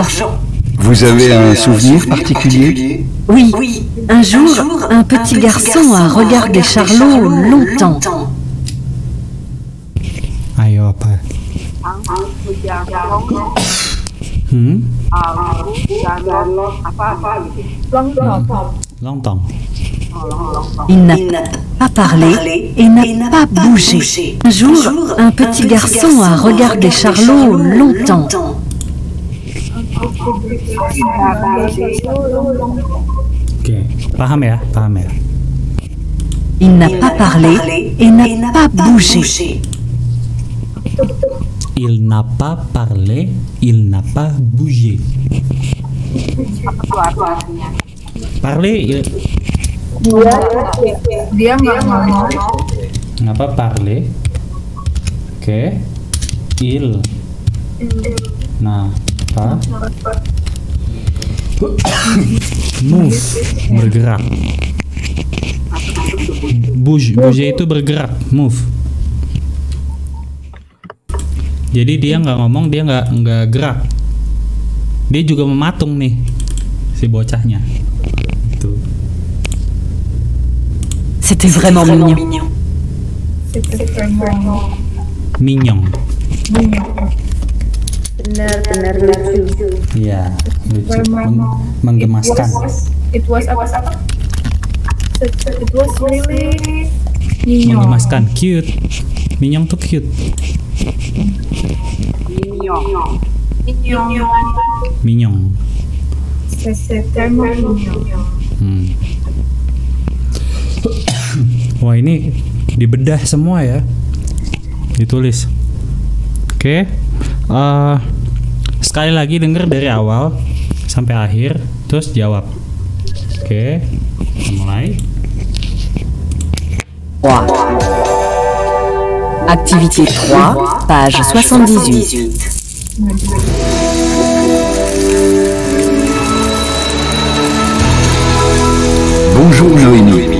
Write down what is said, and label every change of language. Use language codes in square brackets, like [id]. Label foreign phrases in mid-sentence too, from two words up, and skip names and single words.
[fr] Vous avez un souvenir particulier? Oui, un jour, un petit garçon a regardé Charlot longtemps. [id] Ayo apa? Lontong. [fr] Il n'a pas parlé et n'a pas bougé. Un jour, un petit garçon a regardé Charlot longtemps. [id] Oke, paham ya? [fr] Il n'a pas parlé et n'a pas bougé. Il n'a pas parlé, il n'a pas bougé. Parler, [id] Dia nggak ngomong. [fr] Ngapa parler? Oke. [id] Il. Nah, apa? Move, bergerak. Bouge itu bergerak, move. Jadi dia nggak ngomong, dia nggak gerak. Dia juga mematung nih, si bocahnya. Itu. [fr] C'était vraiment mignon. C'était vraiment Mignon. [id] Benar-benar lucu. Iya, lucu, menggemaskan. [en] It was apa? It was really mignon. [id] Menggemaskan, cute. Mignon tuh cute. Mignon. [fr] C'est tellement mignon. [id] Wah, ini dibedah semua ya, ditulis. Oke. Sekali lagi denger dari awal sampai akhir, terus jawab. Oke, kita mulai. [fr] Activité 3, page 78. Bonjour Noémie.